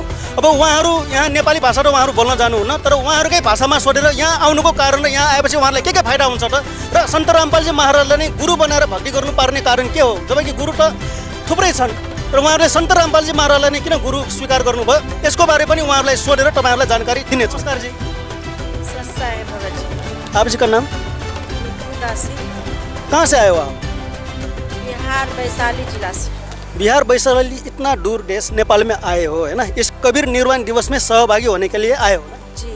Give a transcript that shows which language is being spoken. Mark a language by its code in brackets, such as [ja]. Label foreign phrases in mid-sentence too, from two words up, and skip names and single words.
[ne] अब उहाँहरू यहाँ नेपाली भाषा त उहाँहरू बोल्न जानुहुन्न, तर उहाँहरूकै भाषामा सोधेर यहाँ आउनुको कारण र यहाँ आएपछि उहाँहरूलाई के फाइदा हुन्छ त, र सन्त रामपालजी महाराजलाई नै गुरु बनाएर भक्ति गर्नुपर्ने कारण के हो, जबकि गुरु त थुप्रै छन् र उहाँहरूले सन्त रामपालजी महाराजलाई नै किन गुरु स्वीकार गर्नुभयो, यसको बारे पनि उहाँहरूलाई सोधेर तपाईँहरूलाई जानकारी दिने। [hi] नमस्कार जी। आप जी का नाम? कहाँ से आए हो आप? बिहार वैशाली जिला से। बिहार वैशाली, इतना दूर देश नेपाल में आए हो, है ना, इस कबीर निर्वाण दिवस में सहभागी होने के लिए आए हो ना जी।